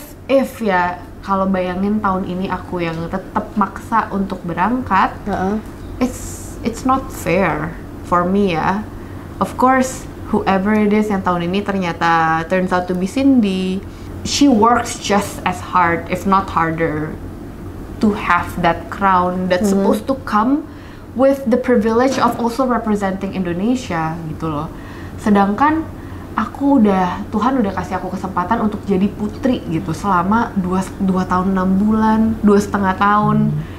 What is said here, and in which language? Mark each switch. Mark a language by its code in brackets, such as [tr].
[id] If ya, kalau bayangin tahun ini aku yang tetap maksa untuk berangkat, [en] it's not fair for me [id] ya. [en] Of course, whoever it is [id] yang tahun ini ternyata [en] turns out to be Cindy, she works just as hard, if not harder, to have that crown that's supposed to come with the privilege of also representing Indonesia gitu loh. [id] Sedangkan Tuhan udah kasih aku kesempatan untuk jadi putri gitu selama 2 tahun 6 bulan, 2,5 tahun.